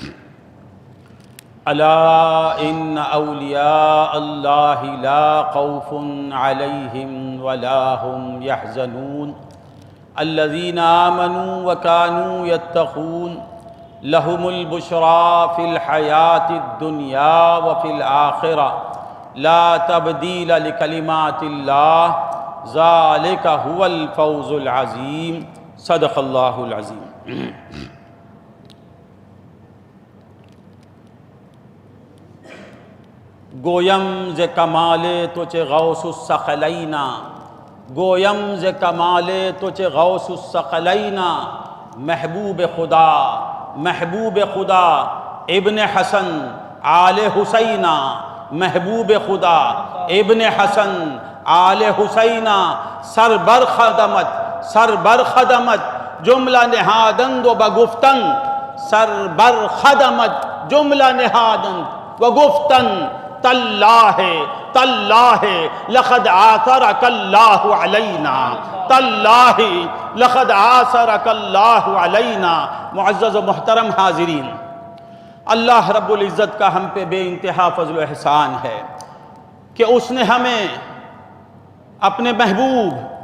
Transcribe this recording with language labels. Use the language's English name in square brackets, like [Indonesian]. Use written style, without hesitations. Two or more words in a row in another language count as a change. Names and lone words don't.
[Arabic] ألا إن أولياء الله لا خوف عليهم ولا هم يحزنون الذين آمنوا وكانوا يتقون لهم البشرى في الحياة الدنيا وفي الآخرة لا تبديل لكلمات الله ذلك هو الفوز العظيم صدق الله العظيم [Persian] گویم ز کمال تو چه غوث الثقلینا گویم ز کمال تو چه غوث الثقلینا محبوب خدا ابن حسن آل حسینہ محبوب خدا ابن حسن آل حسینہ سر بر خدمت جملہ نہادند و بگفتن سر بر خدمت جملہ نہادند و گفتن تاللہ [Arabic] لقد آثرک اللہ علینا تاللہ لقد آثرک اللہ علینا [Urdu] معزز و محترم حاضرین اللہ رب العزت کا ہم پہ بے انتہا فضل و احسان ہے کہ اس نے ہمیں اپنے محبوب